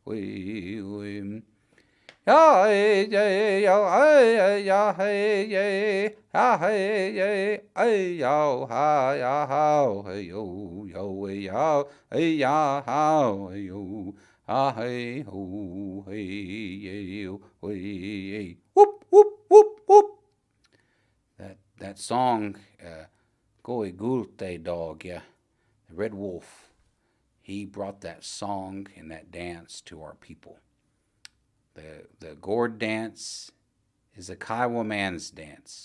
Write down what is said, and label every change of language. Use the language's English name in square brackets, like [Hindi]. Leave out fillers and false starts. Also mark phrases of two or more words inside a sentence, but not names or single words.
[English] hey, ya hey yo hey ya hey ha hey hey yo ha ya ha hey yo yo ya hey ya ha hey yo ha hey ho hey yo hey whoop whoop whoop whoop. That song, Kiowa Gourd dog, yeah, the red wolf. He brought that song and that dance to our people. The gourd dance is a Kiowa man's dance.